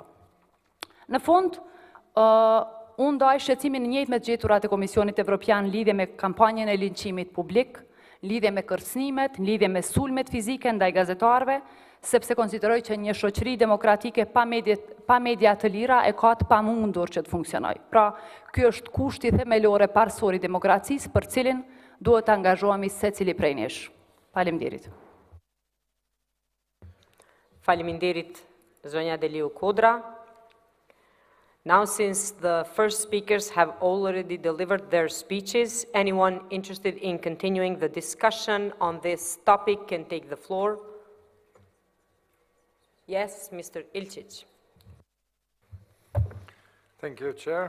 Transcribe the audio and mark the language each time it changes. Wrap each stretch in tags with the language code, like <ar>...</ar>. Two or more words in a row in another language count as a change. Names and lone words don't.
<sq>Në fund, unë ndaj shqetësimin e njëjtë me të gjeturat e Komisionit Evropian lidhje me kampanjën e linçimit publik, lidhje me kërcënimet, lidhje me sulmet fizike ndaj gazetarëve, sepse konsideroj që një shoqëri demokratike pa media të lira e ka të pamundur që të funksionojë. Pra, ky është kushti themelor e parësor i demokracisë për cilin duhet të angazhohemi secili prej nesh. Faleminderit. Faleminderit, zonja Deliu Kodra.</sq> <en>Now, since the first speakers have already delivered their speeches, anyone interested in continuing the discussion on this topic can take the floor. Yes, Mr. Ilčić. Thank you, Chair.</en>